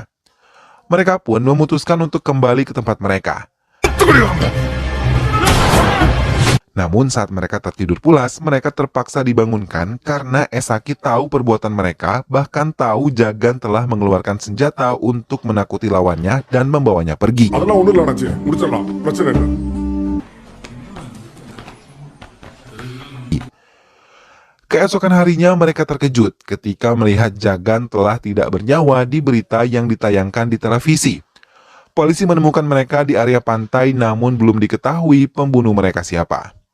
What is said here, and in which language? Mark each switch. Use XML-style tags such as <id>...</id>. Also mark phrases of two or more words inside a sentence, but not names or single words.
<id>Mereka pun memutuskan untuk kembali ke tempat mereka. Namun saat mereka tertidur pulas, mereka terpaksa dibangunkan karena Esaki tahu perbuatan mereka, bahkan tahu Jagan telah mengeluarkan senjata untuk menakuti lawannya dan membawanya pergi.</id> <ta>அதெல்லாம் ஒண்ணும் இல்ல அண்ணாச்சி, முடிச்சிடலாம், பிரச்சனை இல்லை.</ta> <id>Keesokan harinya mereka terkejut ketika melihat Jagan telah tidak bernyawa di berita yang ditayangkan di televisi. Polisi menemukan mereka di area pantai, namun belum diketahui pembunuh mereka siapa.</id>